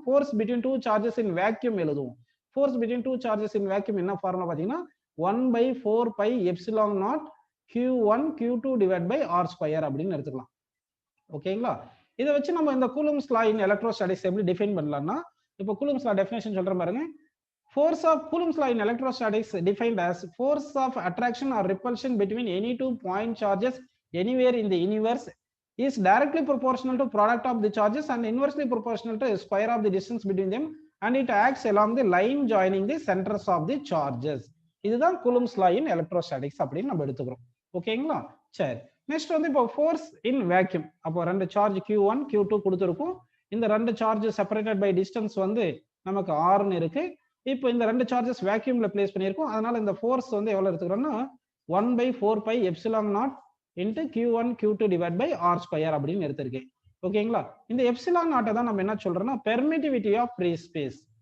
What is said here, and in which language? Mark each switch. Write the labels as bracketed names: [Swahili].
[English] force between two charges in vacuum [Tamil] எழுதுவோம். [English] force between two charges in vacuum [Tamil] என்ன formula பாத்தீங்கன்னா [English] 1/4 pi epsilon naught Q1 Q2 divided by R square [Tamil] அப்படின்னு எடுத்துக்கலாம். [English] ஓகேங்களா? [Tamil] இதை வச்சு நம்ம இந்த கூலும்ஸ் லா இன் எலக்ட்ரோஸ்டாட்டிக்ஸ் எப்படி டிஃபைன் பண்ணலாம்னா, இப்போ கூலும்ஸ் லா டெஃபினேஷன் சொல்றேன் பாருங்க. [English] Force of Coulomb's law in electrostatics defined as force of attraction or repulsion between any two point charges anywhere in the universe is directly proportional to product of the charges and inversely proportional to square of the distance between them and it acts along the line joining the centers of the charges. [Tamil] இதுதான் Coulomb's law in electrostatics அப்படின்னு நம்ம எடுத்துக்கிறோம். ஓகேங்களா? சரி, next வந்து இப்போ force இன் vacuum. அப்போ ரெண்டு சார்ஜ் Q1 Q2 கொடுத்துருக்கும். இந்த ரெண்டு சார்ஜ் செப்பரேட்டட் பை டிஸ்டன்ஸ் வந்து நமக்கு R இருக்கு. இப்போ இந்த ரெண்டு சார்ஜஸ் வேக்யூம்ல பிளேஸ் பண்ணியிருக்கோம். அதனால இந்த ஃபோர்ஸ் வந்து எவ்வளவு எடுத்துக்கிறோம்னா 1/4 pi epsilon naught into Q1 Q2 divided by R square அப்படின்னு எடுத்திருக்கேன். ஓகேங்களா? இந்த எப்சிலான் நாட்டை தான் நம்ம என்ன சொல்றோம்னா பெர்மிட்டிவிட்டி ஆஃப் ஃப்ரீ ஸ்பேஸ்.